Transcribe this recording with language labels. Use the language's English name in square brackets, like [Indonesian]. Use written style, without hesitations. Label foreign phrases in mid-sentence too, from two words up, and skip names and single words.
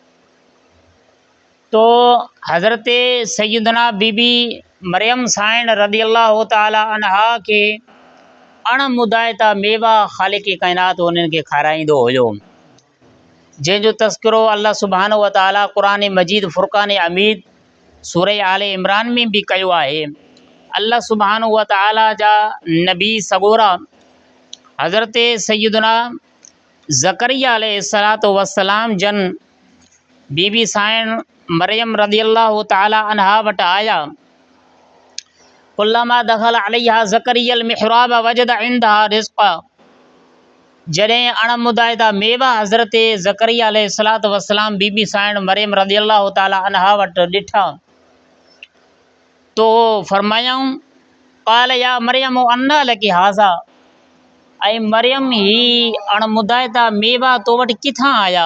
[Sindhi] तो हज़रत सैयदना बीबी मरियम साइण [Arabic] رضي الله تعالى عنها [Sindhi] खे अणमुदाइता मेवा ख़ालिक़ काइनात उन्हनि खे खाराईंदो हुयो, जंहिंजो तज़किरो [Arabic] الله سبحانه وتعالى قرآن مجيد فرقان حميد [Sindhi] सूरह आले इमरान में भी कयो आहे। [Arabic] الله سبحانه وتعالى [Sindhi] जा नबी सगोरा हज़रत सैयदना ज़करिया [Arabic] عليه الصلاة والسلام [Sindhi] जन बीबी साइण मरियम [Arabic] رضي الله تعالى عنها [Sindhi] वटि आया। [Arabic] كلما دخل عليها زكريا المحراب وجد عندها رزقا, [Sindhi] जॾहिं अणमुदाइता मेवा हज़रत ज़करिया [Arabic] عليه الصلاة والسلام [Sindhi] बीबी साइण मरियम [Arabic] رضي الله تعالى عنها [Sindhi] वटि ॾिठा तो फरमायाऊं [Arabic] قال يا مريم أنى لك هذا, [Sindhi] ऐं मरियम ही अणमुदाइता मेवा तो वटि किथां आया।